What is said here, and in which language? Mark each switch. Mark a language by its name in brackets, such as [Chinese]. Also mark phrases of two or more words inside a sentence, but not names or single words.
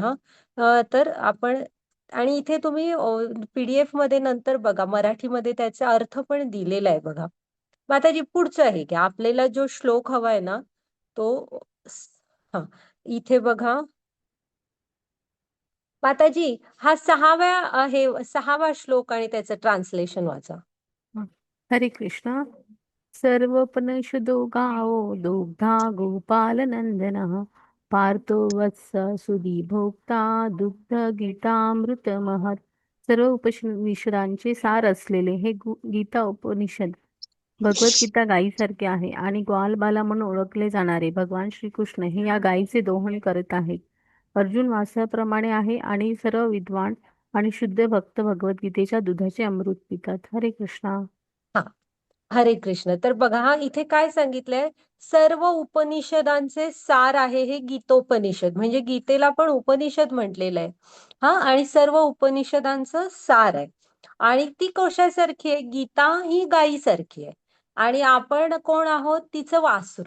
[Marathi] हा, तर आपण, आणि इथे तुम्ही पीडीएफ मध्ये नंतर बघा, मराठीमध्ये त्याचा अर्थ पण दिलेला आहे बघा. माताजी पुढचं आहे की आपल्याला जो श्लोक हवाय ना, तो हा, इथे बघा माताजी, हा 6वा श्लोक आणि त्याचं ट्रान्सलेशन वाचा. हं. हरे कृष्ण. [Sanskrit] सर्वोपनिषदो गावो दुग्धा गोपालनन्दनः पार्थो वत्स सुधीभोक्ता दुग्ध गीतामृतमहत्. [Marathi] सर्व उपनिषदांचे सार असलेले हे गीता उपनिषद भगवद्गीता गायीसारखे आहे आणि ग्वालबाला म्हणून ओळखले जाणारे भगवान श्रीकृष्ण हे या गायीचे दोहन करत आहेत. अर्जुन वासाप्रमाणे आहे आणि सर्व विद्वान आणि शुद्ध भक्त भगवद्गीतेच्या दुधाचे अमृत पितात. हरे कृष्णा. हा, हरे कृष्ण. तर बघा, हा इथे काय सांगितलंय, सर्व उपनिषदांचे सार आहे हे गीतोपनिषद, म्हणजे गीतेला पण उपनिषद म्हटलेलं आहे. हा, आणि सर्व उपनिषदांचं सार आहे. आणि ती कशासारखी आहे? गीता ही गायीसारखी आहे. आणि आपण कोण आहोत? तिचं वासरू.